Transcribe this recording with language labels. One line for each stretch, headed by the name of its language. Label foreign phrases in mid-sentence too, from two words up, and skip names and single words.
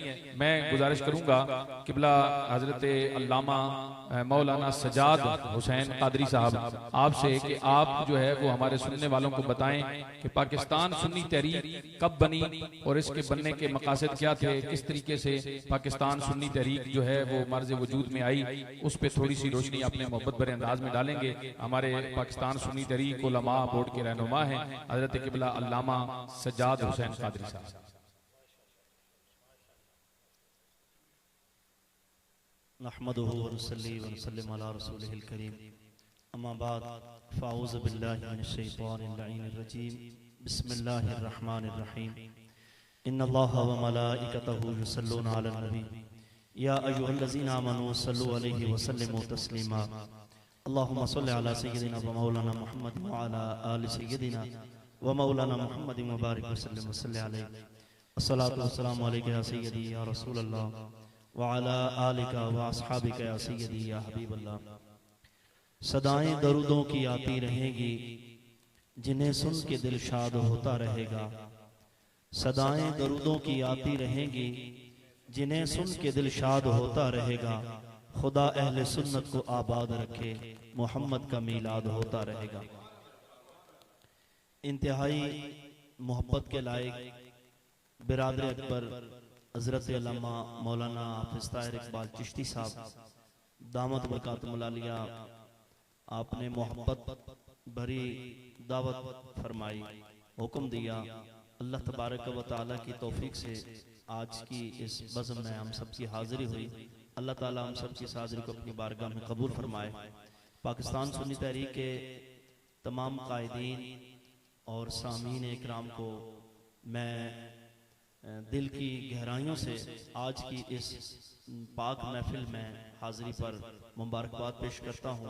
Urdu: میں گزارش کروں گا قبلہ حضرت علامہ مولانا سجاد حسین قادری صاحب آپ سے کہ آپ جو ہے وہ ہمارے سننے والوں کو بتائیں کہ پاکستان سنی تحریک کب بنی اور اس کے بننے کے مقاصد کیا تھے، کس طریقے سے پاکستان سنی تحریک جو ہے وہ مرض وجود میں آئی، اس پر تھوڑی سی روشنی اپنے محبت بھرے انداز میں ڈالیں گے. ہمارے پاکستان سنی تحریک علما بورڈ کے رہنما ہیں حضرت قبلہ علامہ سجاد حسین قادری صاحب.
Arabic: نحمده ونصلي ونسلم على رسوله الكريم أما بعد فأعوذ بالله من الشيطان اللعين الرجيم بسم الله الرحمن الرحيم إن الله وملائكته يصلون على النبي يا أيها الذين آمنوا صلوا عليه وسلموا تسليما اللهم صل على سيدنا ومولانا محمد وعلى آل سيدنا ومولانا محمد وبارك وسلم وصل عليه الصلاة والسلام عليك يا سيدي يا رسول الله وعلى آلك وأصحابك يا سيدي يا حبيب الله.
Urdu: صدائیں درودوں کی آتی رہیں گی جنہیں سن کے دل شاد ہوتا رہے گا. صدائیں درودوں کی آتی رہیں گی جنہیں سن کے دل شاد ہوتا رہے گا. خدا اہل سنت کو آباد رکھے، محمد کا میلاد ہوتا رہے گا. انتہائی محبت کے لائق برادر اکبر حضرت علامہ مولانا حافظ طاہر اقبال چشتی صاحب
Arabic: دامت بركاته العالية,
Urdu: آپ نے محبت بھری دعوت فرمائی، حکم دیا.
Arabic: الله تبارك وتعالى
Urdu: کی توفیق سے آج کی اس بزم میں ہم سب کی حاضری ہوئی. اللہ تعالیٰ ہم سب کی اس حاضری کو اپنی بارگاہ میں قبول فرمائے. پاکستان سنی تحریک کے تمام قائدین اور سامعین اکرام کو میں دل کی گہرائیوں سے آج کی اس پاک محفل میں حاضری پر مبارکباد پیش کرتا ہوں.